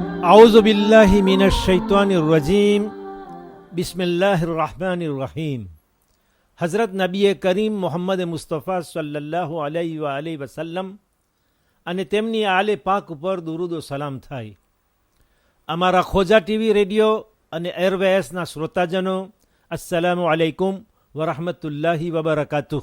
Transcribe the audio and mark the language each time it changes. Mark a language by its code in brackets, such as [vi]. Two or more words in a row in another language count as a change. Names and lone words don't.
[ar] أعوذ بالله من الشيطان الرجيم بسم الله الرحمن الرحيم. [gu] હઝરત નબી કરીમ મોહમ્મદ મુસ્તફા [ar] صلى الله عليه وسلم [gu] અને તેમની આલે પાક ઉપર દુરૂદ ઓ સલામ થાય. અમારા ખોજા ટીવી રેડિયો અને એરવેસના શ્રોતાજનો, [ar] السلام عليكم ورحمة الله وبركاته.